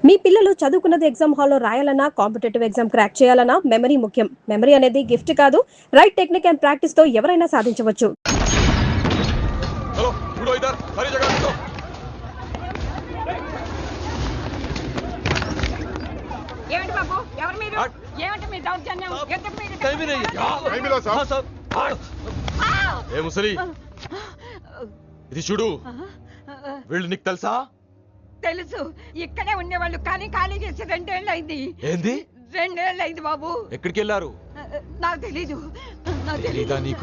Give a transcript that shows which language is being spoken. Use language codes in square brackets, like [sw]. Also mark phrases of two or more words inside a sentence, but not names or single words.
[te] మీ పిల్లలు చదువుకున్నది ఎగ్జామ్ హాల్లో రాయాలన్నా [en] competitive exam crack [te] చేయాలన్నా మెమరీ ముఖ్యం. మెమరీ అనేది గిఫ్ట్ కాదు, [en] right technique and practice [te] తో ఎవరైనా సాధించవచ్చు. [hi] चलो उड़ो इधर सारी जगह उड़ो [te] ఏమండి బాబు ఎవరు మీరు ఏమంటే మీ దౌర్జన్యం ఎందుకు మీరు [hi] कहीं भी नहीं नहीं मिला साहब। हाँ साहब [te] ఏ ముసలి ఇది చూడు వీళ్ళు నీకు తెలుసా తెలుసు ఇక్కడే ఉండేవాళ్ళు కానీ ఖాళీ చేసి 2 ఏళ్ళు అయింది. ఏంది 2 ఏళ్ళు అయింది బాబు. ఎక్కడికి వెళ్ళారు నాకు తెలీదు. తెలీదా నీకు